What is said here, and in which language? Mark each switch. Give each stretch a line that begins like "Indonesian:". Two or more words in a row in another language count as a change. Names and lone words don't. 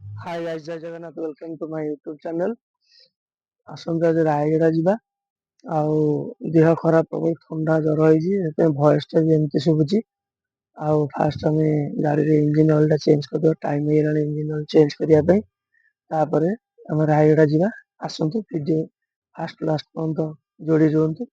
English: Hi guys,
Odia: ଜୟ ଜଗନ୍ନାଥ।
English: Welcome to my YouTube channel.
Odia: ଆସନ୍ତା ଆଜି ରାୟଗଡ଼ା ଯିବା। ଆଉ ଦେହ ଖରାପ ପ୍ରବଳ ଥଣ୍ଡା ଜ୍ୱର ହେଇଛି, ସେଥିପାଇଁ ଭଏସ ଟା ବି ଏମିତି ଶୁଭୁଛି। ଆଉ ଫାଷ୍ଟ ଆମେ ଗାଡ଼ିରେ
English: engine oil
Odia: ଟା ଚେଞ୍ଜ କରିଦେବା। ଟାଇମ ହେଇଗଲାଣି
English: engine oil
Odia: ଚେଞ୍ଜ କରିବା ପାଇଁ। ତାପରେ ଆମେ ରାୟଗଡ଼ା ଯିବା। ଆସନ୍ତୁ
English: video first last
Odia: ପର୍ଯ୍ୟନ୍ତ ଯୋଡ଼ି ରୁହନ୍ତୁ।